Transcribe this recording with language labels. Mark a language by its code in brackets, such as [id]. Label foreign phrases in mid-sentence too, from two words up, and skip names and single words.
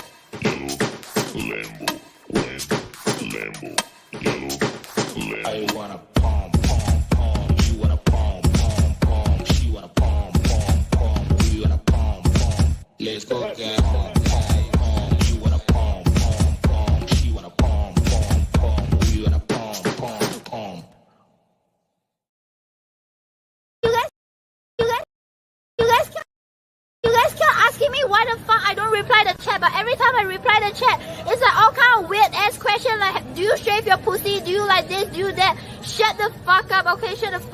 [en] I wanna pom pom pom. You wanna pom pom pom. She wanna pom pom pom. We wanna pom pom. Let's go down. Pom pom. You wanna pom pom pom. She wanna pom pom pom. We wanna pom pom pom. You guys keep asking me why the fuck I don't reply the chat, but every time I reply the chat, it's like all kind of weird ass question like, do you shave your pussy? Do you like this? Do you that? Shut the fuck up, okay?